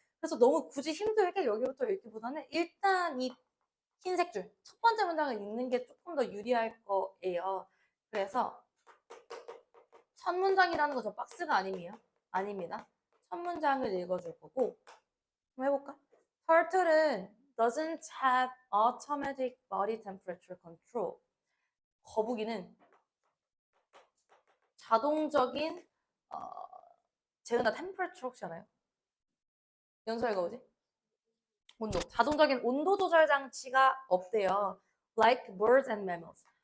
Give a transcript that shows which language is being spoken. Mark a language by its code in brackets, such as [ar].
[ko] 그래서 너무 굳이 힘들게 여기부터 읽기보다는 일단 이 흰색 줄 첫 번째 문장을 읽는 게 조금 더 유리할 거예요. 그래서 첫 문장이라는 거 저 박스가 아닙니다. 첫 문장을 읽어줄 거고 한번 해볼까? [en] Turtle은 doesn't have automatic body temperature control. [ko] 거북이는 자동적인 재은아 temperature 혹시 알아요? 연설가 뭐지? 온도. 자동적인 온도 조절 장치가 없대요. [en] Like birds and mammals.